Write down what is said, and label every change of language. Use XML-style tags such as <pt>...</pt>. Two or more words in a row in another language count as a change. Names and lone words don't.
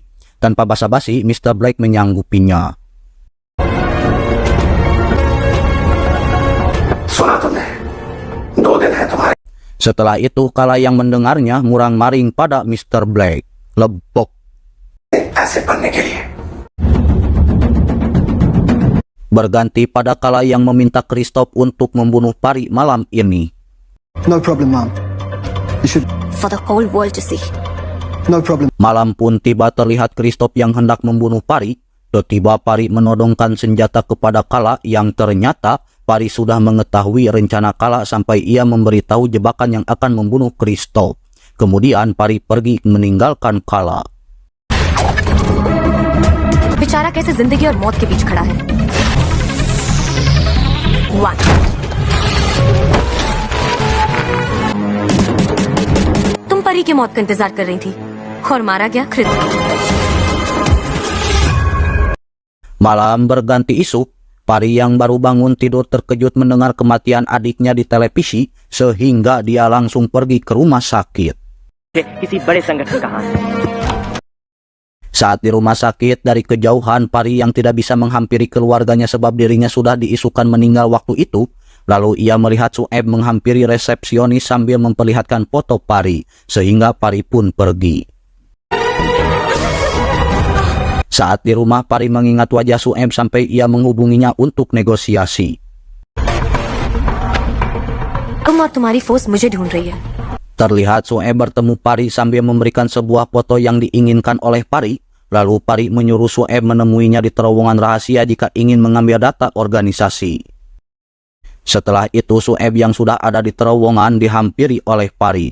<id>Tanpa basa-basi, Mr. Black menyanggupinya. Setelah itu, Kala yang mendengarnya murang-maring pada Mr. Black. Lebok.</id> <hi>ऐसे बनने के लिए।</hi> <id>Berganti pada Kala yang meminta Christoph untuk membunuh Pari malam ini.</id> <en>No problem, Mom. You should. For the whole world to see. No problem.</en> <id>Malam pun tiba terlihat Christoph yang hendak membunuh Pari. Tiba Pari menodongkan senjata kepada Kala yang ternyata Pari sudah mengetahui rencana Kala sampai ia memberitahu jebakan yang akan membunuh Christoph. Kemudian Pari pergi meninggalkan Kala.</id> <hi>बेचारा कैसे जिंदगी और मौत के बीच खड़ा है।</hi> <en>One.</en> <hi>तुम परी की मौत का इंतजार कर रही थी और मारा गया कृत।</hi> <id>Malam berganti isu, Pari yang baru bangun tidur terkejut mendengar kematian adiknya di televisi sehingga dia langsung pergi ke rumah sakit.</id> <hi>किसी बड़े संगठन का हाथ है।</hi> <id>Saat di rumah sakit, dari kejauhan Pari yang tidak bisa menghampiri keluarganya sebab dirinya sudah diisukan meninggal waktu itu, lalu ia melihat Sueb menghampiri resepsionis sambil memperlihatkan foto Pari, sehingga Pari pun pergi. Saat di rumah, Pari mengingat wajah Sueb sampai ia menghubunginya untuk negosiasi.</id> <hi>तुम और तुम्हारी फोर्स मुझे ढूंढ रही है।</hi> <id>Terlihat Sueb bertemu Pari sambil memberikan sebuah foto yang diinginkan oleh Pari. Lalu Pari menyuruh Sueb menemuinya di terowongan rahasia jika ingin mengambil data organisasi. Setelah itu Sueb yang sudah ada di terowongan dihampiri oleh Pari.</id>